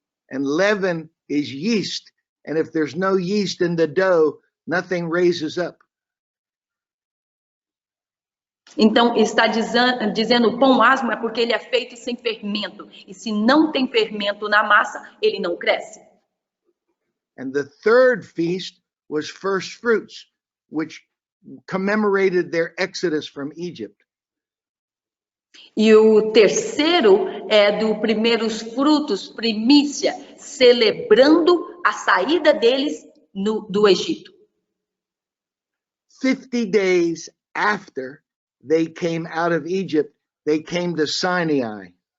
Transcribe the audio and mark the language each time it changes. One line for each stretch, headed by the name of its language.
English: And leaven is yeast, and if there's no yeast in the dough, nothing raises up.
Portuguese: Então, está dizendo pão asmo é porque ele é feito sem fermento. E se não tem fermento na massa, ele não cresce.
English: And the third feast was first fruits, which commemorated their exodus from Egypt.
Portuguese: E o terceiro é do primeiros frutos, primícia, celebrando a saída deles do Egito.
English: 50 days after they came out of Egypt, they came to Sinai.